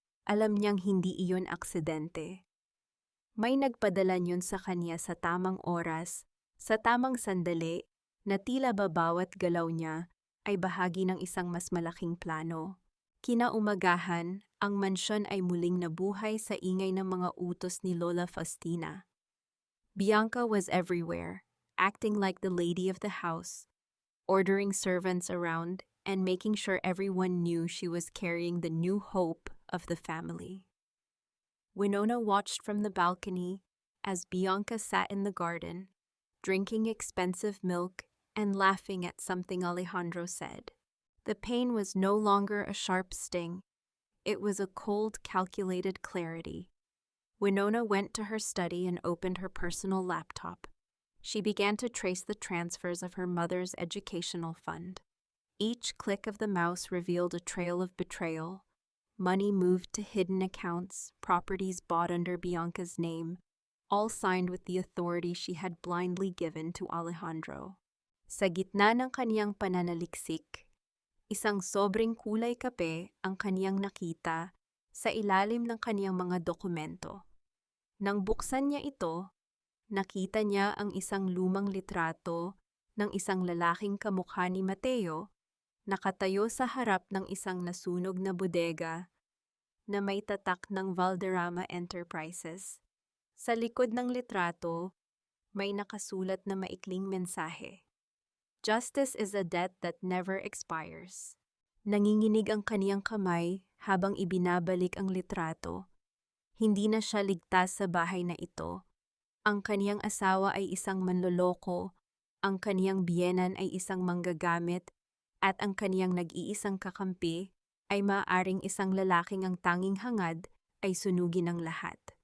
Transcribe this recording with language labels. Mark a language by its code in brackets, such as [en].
[tl] Alam niyang hindi iyon aksidente. May nagpadala niyon sa kanya sa tamang oras, sa tamang sandali, na tila ba bawat galaw niya ay bahagi ng isang mas malaking plano. Kinaumagahan, ang mansyon ay muling nabuhay sa ingay ng mga utos ni Lola Faustina. [en] Bianca was everywhere, acting like the lady of the house, ordering servants around and making sure everyone knew she was carrying the new hope of the family. Winona watched from the balcony as Bianca sat in the garden, drinking expensive milk and laughing at something Alejandro said. The pain was no longer a sharp sting. It was a cold, calculated clarity. Winona went to her study and opened her personal laptop. She began to trace the transfers of her mother's educational fund. Each click of the mouse revealed a trail of betrayal. Money moved to hidden accounts, properties bought under Bianca's name, all signed with the authority she had blindly given to Alejandro. [tl] Sa gitna ng kaniyang pananaliksik, isang sobrang kulay kape ang kaniyang nakita sa ilalim ng kaniyang mga dokumento. Nang buksan niya ito, nakita niya ang isang lumang litrato ng isang lalaking kamukha ni Mateo, nakatayo sa harap ng isang nasunog na bodega na may tatak ng Valderrama Enterprises. Sa likod ng litrato, may nakasulat na maikling mensahe. [en] Justice is a debt that never expires. [tl] Nanginginig ang kaniyang kamay habang ibinabalik ang litrato. Hindi na siya ligtas sa bahay na ito. Ang kaniyang asawa ay isang manloloko, ang kaniyang biyenan ay isang manggagamit, at ang kaniyang nag-iisang kakampi ay maaaring isang lalaking ang tanging hangad ay sunugin ng lahat.